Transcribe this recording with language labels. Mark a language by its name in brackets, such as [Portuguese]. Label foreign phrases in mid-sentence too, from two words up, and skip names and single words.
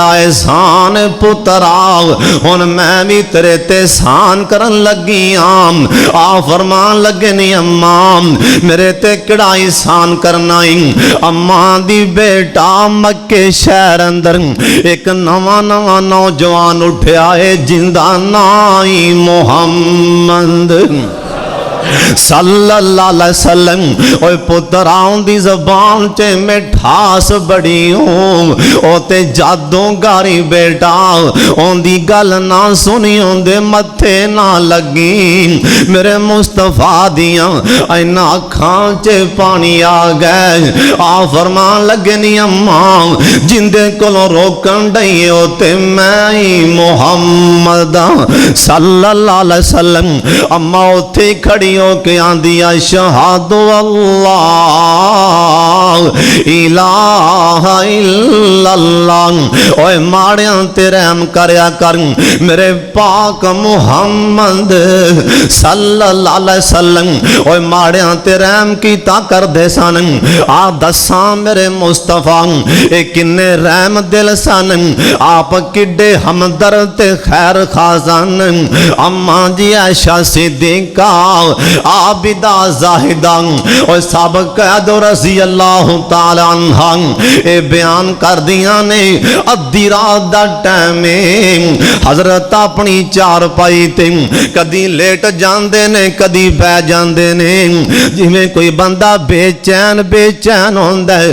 [Punjabi] ਅਹਿਸਾਨ ਪੁੱਤਰਾ ਹੁਣ ਮੈਂ ਵੀ ਤੇਰੇ ਤੇ ਅਹਿਸਾਨ ਕਰਨ ਲੱਗੀ ਆਂ ਫ਼ਰਮਾਣ ਲੱਗੇ ਨੀ ਅੰਮਾ ਮੇਰੇ ਤੇ ਕਿਹੜਾ ਅਹਿਸਾਨ ਕਰਨਾ ਅੰਮਾ ਦੀ ਬੇਟਾ ਮੱਕੇ ਸ਼ਹਿਰ ਅੰਦਰ ਇੱਕ ਨਵਾਂ ਨਵਾਂ ਨੌਜਵਾਨ ਉੱਠਿਆ ਹੈ ਜਿੰਦਾ ਨਾਈ ਮੁਹੰਮਦ [Arabic] صلى الله عليه وسلم. [Punjabi] ਓਏ ਪੁੱਤਰ ਆਉਂਦੀ ਜ਼ਬਾਨ ਚ ਮਿਠਾਸ ਬੜੀ ਓ ਤੇ ਜਾਦੂਗਰੀ ਬੇਟਾ ਓਂਦੀ ਗੱਲ ਨਾ ਸੁਣੀ ਓਂਦੇ ਮੱਥੇ ਨਾ ਲੱਗੀ। ਮੇਰੇ ਮੁਸਤਫ਼ਾ ਦੀਆਂ ਇਨ੍ਹਾਂ ਅੱਖਾਂ ਚ ਪਾਣੀ ਆ ਗਏ। ਆ ਫ਼ਰਮਾਣ ਲੱਗੇ ਨੀ ਅੰਮਾ ਜਿੰਦੇ ਕੋਲੋਂ ਰੋਕਣ ਡਈ ਓ ਤੇ ਮੈਂ ਹੀ ਮੁਹੰਮਦ [Arabic] صلى الله عليه وسلم. [Punjabi] ਅੰਮਾ ਉੱਥੇ ਖੜ੍ਹੀ ਹੋ ਕੇ ਆਂਦੀ [Arabic] أشهد أن لا إله إلا الله. [Punjabi] ਓਏ ਮਾੜਿਆਂ ਤੇ ਰਹਿਮ ਕਰਿਆ ਕਰ ਮੇਰੇ ਪਾਕ ਮੁਹੰਮਦ [Arabic] صلى الله عليه وسلم. [Punjabi] ਓਏ ਮਾੜਿਆਂ ਤੇ ਰਹਿਮ ਕੀਤਾ ਕਰਦੇ ਸਨ। ਆ ਦੱਸਾਂ ਮੇਰੇ ਮੁਸਤਫ਼ਾ ਏ ਕਿੰਨੇ ਰਹਿਮ ਦਿਲ ਸਨ। ਆਪ ਕਿੱਡੇ ਹਮਦਰਦ ਤੇ ਖ਼ੈਰ ਖ਼ਾਸਨ। ਅੰਮਾ ਜੀ ਆਇਸ਼ਾ ਸਿੱਦੀਕਾ ਆਬਿਦਾ ਜ਼ਾਹਿਦਾ ਔਰ ਸਭ ਕਹਿ ਦੋ [Arabic] رضي الله تعالى عنها [Punjabi] ਏ ਬਯਾਨ ਕਰ ਦਿੱਤਾ ਨੇ ਅੱਧੀ ਰਾਤ ਦਾ ਟਾਈਮ ਹਜ਼ਰਤ ਆਪਣੀ ਚਾਰਪਾਈ ਤੇ ਕਦੀ ਲੇਟ ਜਾਂਦੇ ਨੇ ਕਦੀ ਬਹਿ ਜਾਂਦੇ ਨੇ ਜਿਵੇਂ ਕੋਈ ਬੰਦਾ ਬੇਚੈਨ ਬੇਚੈਨ ਹੁੰਦਾ ਹੈ।